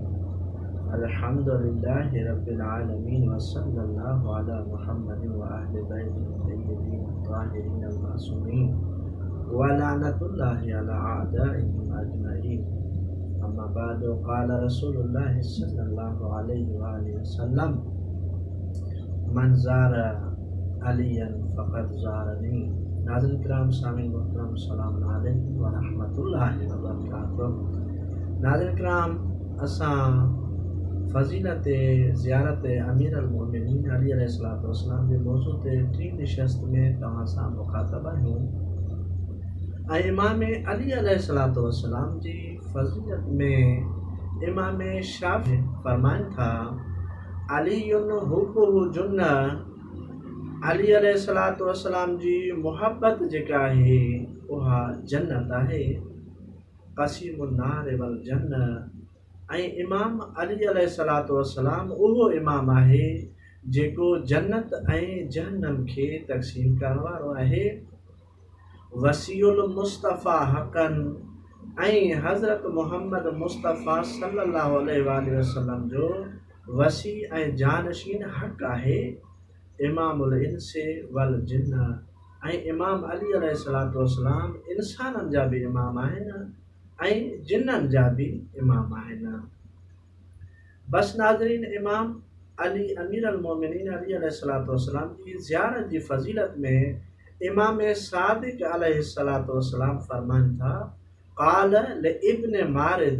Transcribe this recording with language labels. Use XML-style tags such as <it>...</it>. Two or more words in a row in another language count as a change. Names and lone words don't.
<ar>الحمد لله رب العالمين وصلى الله على محمد وأهل بيته الطيبين الطاهرين المعصومين ولعنة الله على أعدائهم أجمعين. أما بعد قال رسول الله صلى الله عليه وآله وسلم من زار عليا فقد زارني.</ar> <sd>नाज़रीन किराम, सामीन मुहतरम,</sd> <ar>سلام عليكم ورحمة الله وبركاته.</ar> <sd>नाज़रीन किराम, असां फ़ज़ीलत ज़ियारत</sd> <ar>أمير المؤمنين علي عليه الصلاة والسلام</ar> <sd>जे मौज़ू ते टी निशस्त में तव्हां सां मुख़ातब आहियूं। ऐं इमाम अली</sd> <ar>عليه الصلاة والسلام</ar> <sd>जी फ़ज़ीलत में इमाम शाफ़ी फ़रमाइनि था,</sd> <ar>علي حبه جنة.</ar> <sd>अली</sd> <ar>عليه الصلاة والسلام</ar> <sd>जी मुहब्बत जेका आहे उहा जन्नत आहे।</sd> <ar>قسيم النار والجنة.</ar> <sd>ऐं इमाम अली</sd> <ar>عليه الصلاة والسلام</ar> <sd>उहो इमाम आहे जेको जन्नत ऐं जहन्नम खे तक़सीम करण वारो आहे।</sd> <ar>وصي المصطفى حقا.</ar> <sd>ऐं हज़रत मुहम्मद मुस्तफ़ा</sd> <ar>صلى الله عليه وسلم</ar> <sd>जो वसी ऐं जानशीन हक़ आहे।</sd> <ar>إمام الإنس والجن.</ar> <sd>ऐं इमाम अली</sd> <ar>عليه الصلاة والسلام</ar> <sd>इंसाननि जा बि इमाम आहिनि ऐं जिन्ननि जा बि इमाम आहिनि। बस नाज़रीन, इमाम अली</sd> <ar>أمير المؤمنين علي عليه الصلاة والسلام</ar> <sd>जी ज़ियारत जी फ़ज़ीलत में इमाम सादिक़</sd> <ar>عليه الصلاة والسلام</ar> <sd>फ़रमाइनि था,</sd> <ar>قال لابن مارد.</ar>